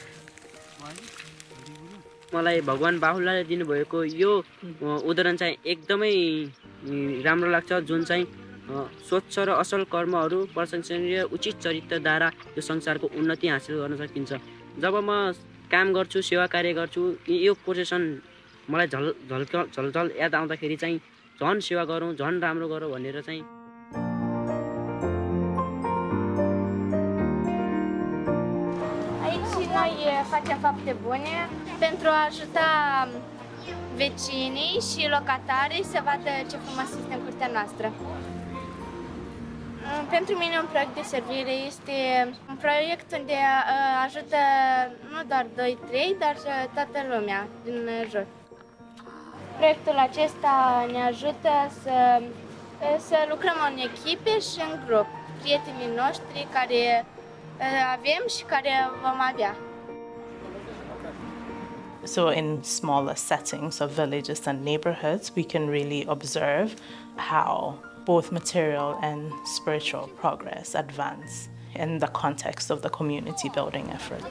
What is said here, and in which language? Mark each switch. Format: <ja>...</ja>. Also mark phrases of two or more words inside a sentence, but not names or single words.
<ne>मलाई भगवान बाहुलाले दिनुभएको यो उदाहरण चाहिँ एकदमै राम्रो लाग्छ, जुन चाहिँ स्वच्छ र असल कर्महरू, प्रशंसनीय उचित चरित्रद्वारा यो संसारको उन्नति हासिल गर्न सकिन्छ। जब म काम गर्छु, सेवा कार्य गर्छु, यो पोजिसन मलाई झलझल याद आउँदाखेरि चाहिँ झन् सेवा गरौँ, झन् राम्रो गरौँ भनेर चाहिँ</ne> <ro>Noi facem fapte bune pentru a ajuta vecinii și locatarii să vadă ce frumos este în curtea noastră. Pentru mine un proiect de servire este un proiect unde ajută nu doar 2-3, dar toată lumea din jur. Proiectul acesta ne ajută să Să lucrăm în echipe și în grup, prietenii noștri care avem și care vom avea.</ro> <en>So in smaller settings of villages and neighbourhoods, we can really observe how both material and spiritual progress advance in the context of the community building efforts.</en>